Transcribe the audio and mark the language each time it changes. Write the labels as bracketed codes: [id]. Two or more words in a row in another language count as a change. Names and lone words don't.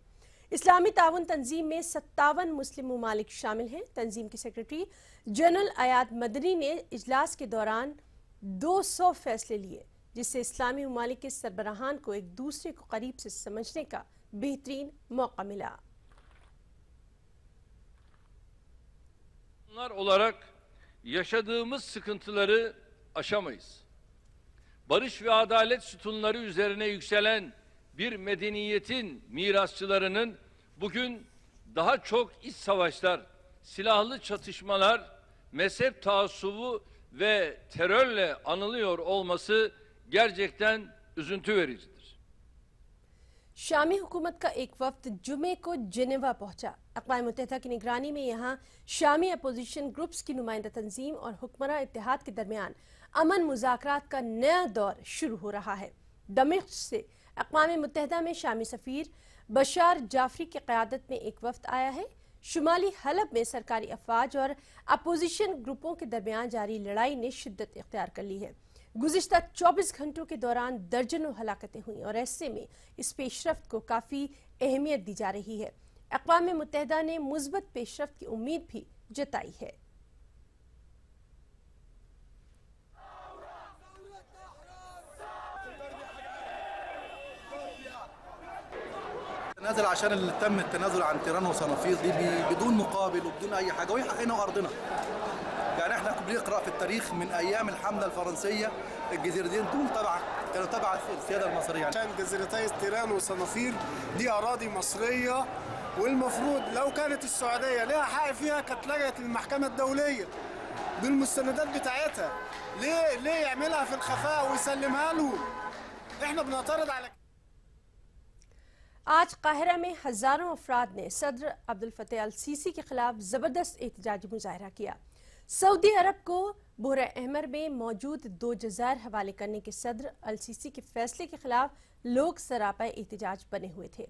[ur] اسلامی تعاون تنظیم میں 57 مسلم ممالک شامل ہیں. تنظیم کے [en] secretary general [ur] ایاد مدنی نے اجلاس کے دوران 200 فیصلے لیے، جس سے اسلامی ممالک کے سربراہان کو ایک دوسرے کو قریب سے سمجھنے کا بہترین موقع ملا. [tr] Bunlar olarak yaşadığımız sıkıntıları aşamayız. Barış ve adalet sütunları üzerine yükselen bir medeniyetin mirasçılarının bugün daha çok iç savaşlar, silahlı çatışmalar, mezhep taassubu ve terörle anılıyor olması gerçekten üzüntü vericidir. [ur] شامی حکومت کا ایک وفد جمعے کو جنیوا پہنچا. اقوام متحدہ کی نگرانی میں یہاں شامی [en] opposition groups [ur] کی نمائندہ تنظیم اور حکمران اتحاد کے درمیان امن مذاکرات کا نیا دور شروع ہو رہا ہے. دمشق سے اقوام متحدہ میں شامی سفیر بشار جعفری کی قیادت میں ایک وفد آیا ہے. شمالی حلب میں سرکاری افواج اور [en] opposition groups [ur] کے درمیان جاری لڑائی نے شدت اختیار کر لی ہے. گزشتہ 24 گھنٹوں کے دوران درجنوں ہلاکتیں ہوئی اور ایسے میں اس پیش رفت کو کافی اہمیت دی جا رہی ہے. اقوام متحدہ نے مثبت پیش رفت کی امید بھی جتائی ہے. [ar] نازل عشان اللي تم التنازل عن تيران وصنافير دي بدون مقابل وبدون اي حاجه، وهي حقنا وارضنا. يعني احنا بنقرا في التاريخ من ايام الحمله الفرنسيه الجزيرتين دول كانوا تبع السياده المصريه. عشان جزيرتي تيران وصنافير دي اراضي مصريه، والمفروض لو كانت السعوديه لها حق فيها كانت لجأت للمحكمه الدوليه بالمستندات بتاعتها. ليه يعملها في الخفاء ويسلمها لهم؟ احنا بنعترض على [ur] آج قاہرہ میں ہزاروں افراد نے صدر عبدالفتاح السیسی کے خلاف زبردست احتجاجی مظاہرہ کیا. سعودی عرب کو بحر احمر میں موجود 2 جزائر حوالے کرنے کے صدر السیسی کے فیصلے کے خلاف لوگ سراپا احتجاج بنے ہوئے تھے.